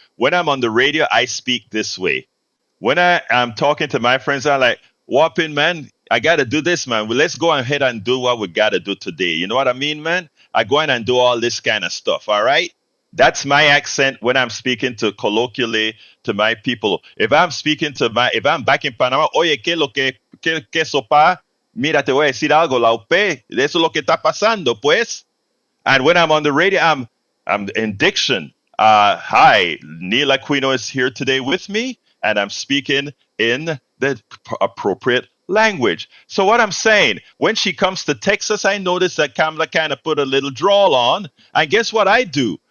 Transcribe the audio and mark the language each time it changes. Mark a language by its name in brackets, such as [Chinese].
[English] When I'm on the radio, I speak this way. When I'm talking to my friends, I'm like, whopping, man, I got to do this, man. Well, let's go ahead and do what we got to do today. You know what I mean, man? I go in and do all this kind of stuff, all right? That's my accent when I'm speaking to colloquially to my people. If I'm back in Panama, [Spanish] oye, ¿qué lo que sopa? Mira, te voy a decir algo, la UP, eso es lo que está pasando, pues. [English] And when I'm on the radio, I'm in diction. Hi, Neil Aquino is here today with me, and I'm speaking in the appropriate language. So what I'm saying, when she comes to Texas, I notice that Kamala kind of put a little drawl on, and guess what I do?